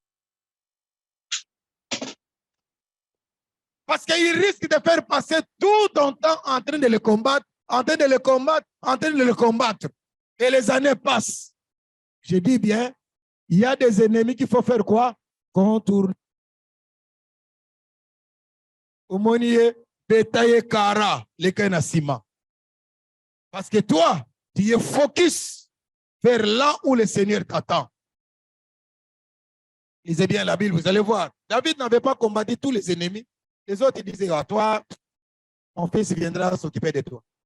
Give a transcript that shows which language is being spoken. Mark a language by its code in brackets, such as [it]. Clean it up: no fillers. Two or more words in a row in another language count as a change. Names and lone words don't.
[fr] Parce qu'il risque de faire passer tout ton temps en train de les combattre, en train de les combattre, en train de les combattre. Et les années passent. Je dis bien, il y a des ennemis qu'il faut faire quoi? Contourner. [ln] Omoniye, betaye kara, lekenasima. [fr] Parce que toi, tu es focus vers là où le Seigneur t'attend. Lisez bien la Bible, vous allez voir. David n'avait pas combattu tous les ennemis. Les autres ils disaient, à toi, mon fils viendra s'occuper de toi.